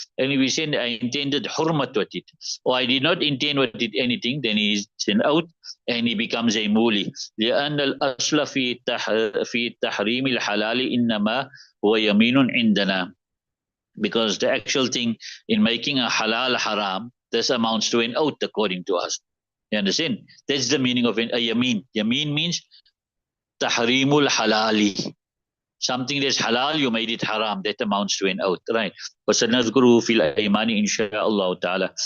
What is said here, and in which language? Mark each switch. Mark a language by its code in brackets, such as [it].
[en] And if we say I intended hurmat with it, or I did not intend with it anything, then he is an out and he becomes a muli. [ar] لأن الأصل في تحريم الحلال إنما هو يمين عندنا. [en] Because the actual thing in making a halal haram, this amounts to an oath according to us. You understand? That's the meaning of a yameen. Yameen means tahrimul halali. Something that's halal, you made it haram. That amounts to an oath, right? [ar] وَسَنَذْكُرُهُ فِي الْأَيْمَانِ إِنْشَاءَ ta'ala.